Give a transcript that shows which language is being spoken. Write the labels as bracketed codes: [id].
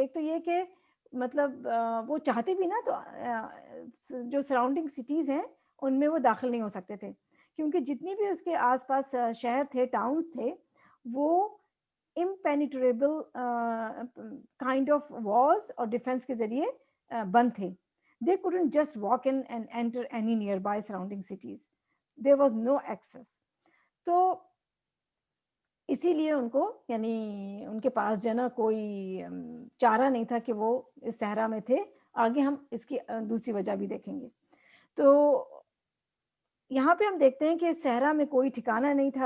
[ur] ایک تو یہ کہ مطلب وہ چاہتے بھی نا تو جو سراؤنڈنگ سٹیز ہیں ان میں وہ داخل نہیں ہو سکتے تھے، کیونکہ جتنی بھی اس کے آس پاس شہر تھے، ٹاؤنز تھے، وہ [en] impenetrable kind of walls [ur] اور ڈیفنس کے ذریعے بند تھے. [en] they couldn't just walk in and enter any nearby surrounding cities. there was no access. [ur] تو اسی لیے ان کو یعنی ان کے پاس جو ہے نا کوئی چارہ نہیں تھا کہ وہ اس صحرا میں تھے. آگے ہم اس کی دوسری وجہ بھی دیکھیں گے. تو یہاں پہ ہم دیکھتے ہیں کہ صحرا میں کوئی ٹھکانہ نہیں تھا.